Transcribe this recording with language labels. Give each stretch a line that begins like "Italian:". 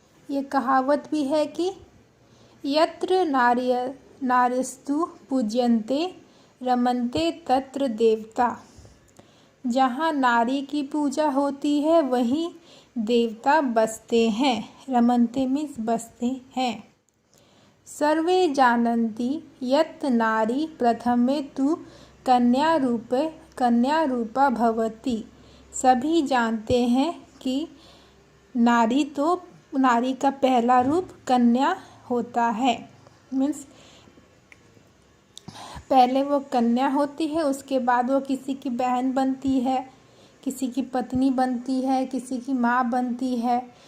Hindi: ये कहावत भी है कि
Sanskrit: यत्र नार्यस्तु पूज्यन्ते रमन्ते तत्र देवता।
Hindi: जहाँ नारी की पूजा होती है वहीं देवता बसते हैं। रमन्ते मीन्स बसते हैं।
Sanskrit: सर्वे जानन्ति यत् नारी प्रथमे तु कन्या रूपा भवति।
Hindi: सभी जानते हैं कि नारी का पहला रूप कन्या होता है। मीन्स पहले वो कन्या होती है, उसके बाद वो किसी की बहन बनती है, किसी की पत्नी बनती है, किसी की माँ बनती है।